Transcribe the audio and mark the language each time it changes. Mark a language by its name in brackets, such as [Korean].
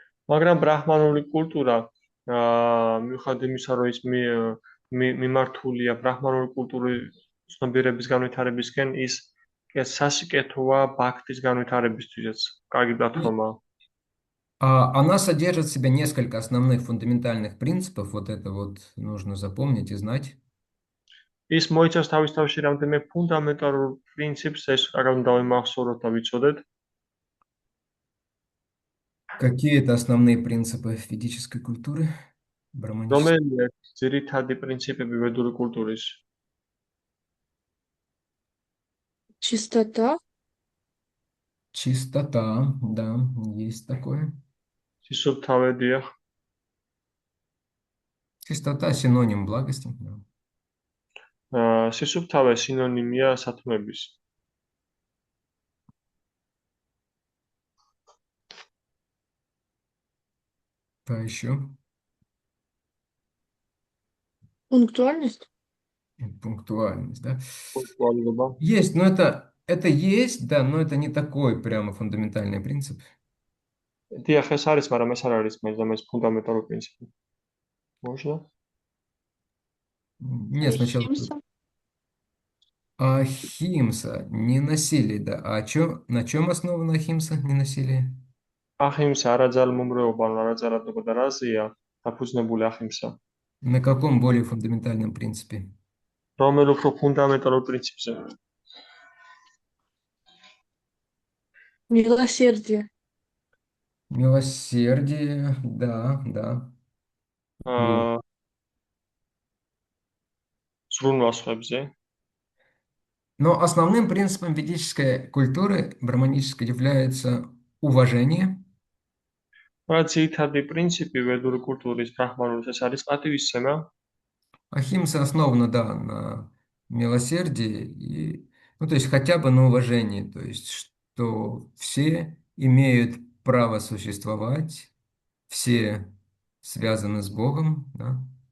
[Georgian] მაგრამ ბრაჰმანული კულტურა, მიუხედავად იმისა, რომ ის მიმართულია ბრაჰმანული კულტურის ცნობიერების განვითარებისკენ, ის სასიკეთოა ბhaktis განვითარებისთვისაც. კარგი პლატფორმაა. [Russian] Она содержит в себе несколько основных фундаментальных принципов, вот это вот нужно запомнить и знать. [Georgian] ის მოიცავს თავისთავში რამდენიმე ფუნდამენტალურ პრინციპს, ეს რა უნდა დავიმახსოვროთ და ვიცოდეთ. [Russian] Какие это основные принципы ведической культуры, браманической? [Georgian] რომელია ძირითადი პრინციპები ვედური კულტურის? [Russian] Чистота, Чистота, да, есть такое. [Georgian] სისუფთავედია, [Russian] Чистота синоним благости. Да. [Georgian] სისუფთავე სინონიმია სათმების. [Russian] Что еще? пунктуальность, Пунктуальность, да. [Georgian] პუნქტუალობა. [Russian] Есть, но это есть, да, но это не такой прямо фундаментальный принцип. [Georgian] დიახ, ეს არის, მაგრამ ეს არ არის მაინც და მაინც ფუნდამენტალური პრინციპი. [Russian] Можно? Нет, сначала... Ахимса. Ахимса, не насилие, да. На чем основана ахимса, не насилие? [Georgian] ახიმსა არაძალმომრეობა, არაძალადობა და რაზეა დაფუძნებული ახიმსა? [Russian] На каком более фундаментальном принципе? [Georgian] რომელ უფრო ფუნდამენტალურ პრინციპზე? [Russian] милосердие, Милосердие, да. Вот. [Georgian] აა ზრუნვა სხვებზე. [Russian] Но основным принципом ведической культуры браманической является уважение, [Georgian] მაგრამ ძირითადი პრინციპი ვედური კულტურის ბრაჰმანულის ეს არის პატივისცემა. [Russian] ахимса основана, да, на милосердии, ну, то есть хотя бы на уважении, то есть что все имеют право существовать, все связаны с Богом, да.